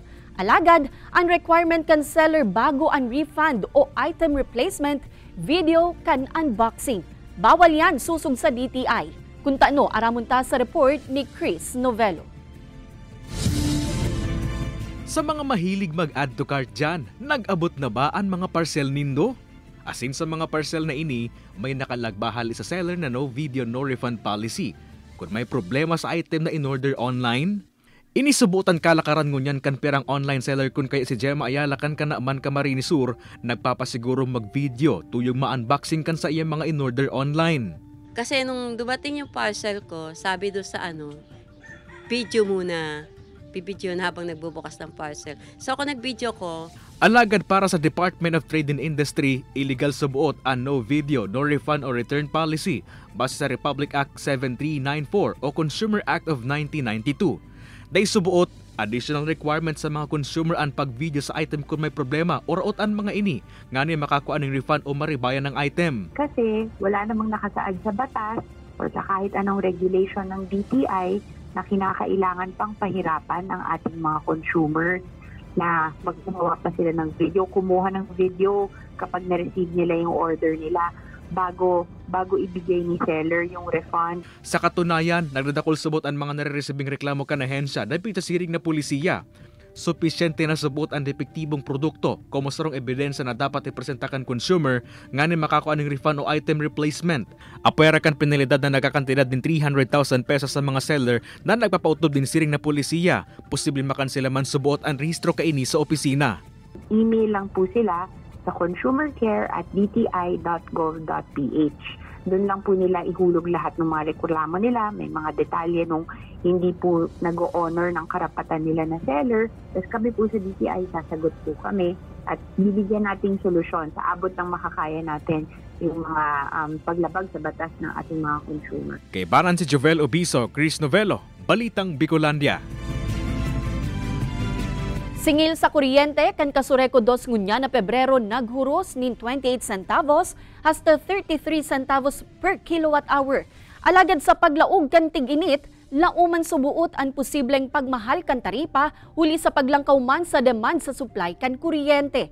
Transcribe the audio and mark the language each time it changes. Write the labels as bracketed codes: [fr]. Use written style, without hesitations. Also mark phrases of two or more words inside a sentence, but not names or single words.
[bik] Alagad, ang requirement kan seller bago ang refund o [en] item replacement, [bik] video kan unboxing. Bawal yan susog sa DTI. Kung taano, aramunta sa report ni Chris Novelo. Sa mga mahilig mag- [en] add to cart [bik] dyan, nag-abot na ba ang mga parcel nindo? Asin sa mga parcel na ini, may nakalagbahal sa seller na [en] no video no refund policy. [bik] Kung may problema sa item na in-order online, inisubutan kalakaran ngunyan kan perang online seller kun kaya si Gemma Ayala kan kanaaman Camarines Sur, nagpapasiguro mag-video tuyong ma-unboxing kan sa iyang mga in-order online. [tl] Kasi nung dumating yung parcel ko, sabi doon sa video muna. Bibidyo na habang nagbubukas ng parcel. So ako nag-video ko. [bik] Alagad para sa Department of Trade and Industry, illegal subuot ang [en] no video, no refund or return policy [bik] base sa Republic Act 7394 o Consumer Act of 1992. Dahil subuot, additional requirements sa mga consumer ang pag-video sa item kung may problema o raotan mga ini, nga niya makakuha ng refund o maribayan ng item. [tl] Kasi wala namang nakasaad sa batas o sa kahit anong regulation ng DTI na kinakailangan pang pahirapan ang ating mga consumer na maggumawa pa sila ng video, kumuha ng video kapag na-receive nila yung order nila bago ibigay ni seller yung refund. [bik] Sa katunayan, nagdadakol subot ang mga nare-receiving reklamo kan ahensya dahil pitasiring na pulisiya. Supisyente na subot ang depektibong produkto como sarong ebidensya na dapat ipresentakan consumer nga ni makakuha ng refund o [en] item replacement. [bik] Apwera kan penalidad na nagkakantidad din 300,000 pesos sa mga seller na nagpapautob din siring na pulisiya. Posibleng makansela man subot ang rehistro kaini sa opisina. [tl] Email lang po sila sa consumercare@dti.gov.ph. Doon lang po nila ihulog lahat ng mga reklamo nila. May mga detalye nung hindi po nag-o-honor ng karapatan nila na seller. Tapos kami po sa DTI, sasagot po kami at bibigyan natin solusyon sa abot ng makakaya natin yung mga paglabag sa batas ng ating mga consumer. [bik] Kay Baran si Jovel Obiso, Chris Novelo, Balitang Bicolandia. Singil sa kuryente, kan Kasureco 2 ngunya na Pebrero naghuros nin 28 centavos hasta 33 centavos [en] per kilowatt hour. [bik] Alagad sa paglaog kan tig-init, lauman subuot ang posibleng pagmahal kan taripa huli sa paglangkaw man sa demand sa supply kan kuryente.